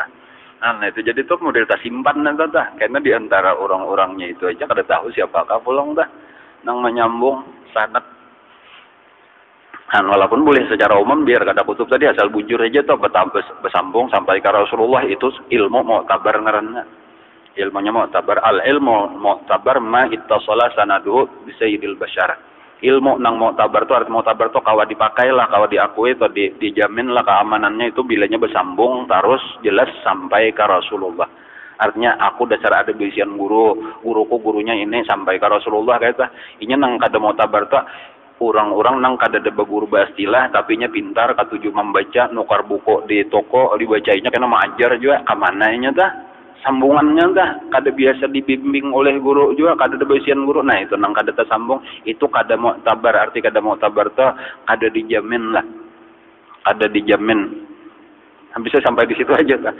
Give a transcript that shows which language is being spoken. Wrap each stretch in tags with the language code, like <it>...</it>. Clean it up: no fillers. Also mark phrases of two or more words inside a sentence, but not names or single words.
<bjn>Nah itu jadi tuh model tak simpan nata tah karena di antara orang-orangnya itu aja kada tahu siapakah pulang dah nang menyambung sanad. Walaupun boleh secara umum biar kada kutub tadi asal bujur aja tuh bersambung sampai ke Rasulullah itu ilmu mu'tabar ngaranna. Ilmunya mu'tabar,</bjn> <ar>al ilmu mu'tabar ma ittasala sanaduhu bi sayyidil bashar.</ar> <bjn>Ilmu nang mu'tabar tu arti mu'tabar tu kawa dipakai lah, kawa diakui atau dijamin lah keamanannya itu bilanya bersambung terus jelas sampai ke Rasulullah. Artinya aku dasar ada bisian guruku gurunya ini sampai ke Rasulullah kata. Inya nang kada mu'tabar tu orang-orang nang kada ada guru bastilah tapi nya pintar katuju membaca nukar buku di toko dibacainya kena mengajar juga kamananya dah sambungannya dah kada biasa dibimbing oleh guru juga kada ada basian guru nah itu nang kada tersambung itu kada mu'tabar arti kada mu'tabar tuh kada dijamin lah kada dijamin bisa sampai di situ aja ta.</bjn>